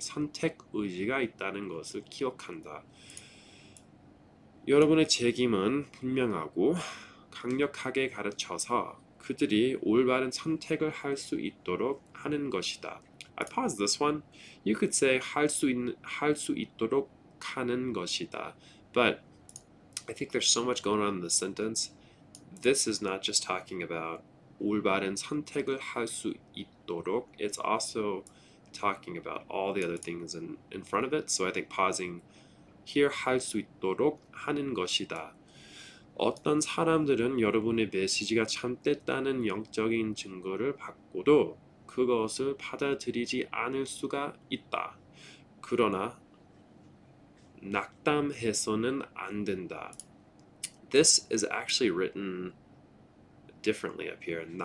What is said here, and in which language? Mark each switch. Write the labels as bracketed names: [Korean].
[Korean] 선택 의지가 있다는 것을 기억한다. 여러분의 책임은 분명하고 강력하게 가르쳐서 그들이 올바른 선택을 할 수 있도록 하는 것이다. [English] I paused this one. You could say [Korean] 할 수 있도록 하는 것이다. [English] But I think there's so much going on in this sentence. This is not just talking about [Korean] 올바른 선택을 할 수 있도록. [English] It's also talking about all the other things in front of it. So I think pausing here [Korean] 할 수 있도록 하는 것이다. 어떤 사람들은 여러분의 메시지가 참됐다는 영적인 증거를 받고도 그것을 받아들이지 않을 수가 있다. 그러나 낙담해서는 안 된다. [English] This is actually written differently up here.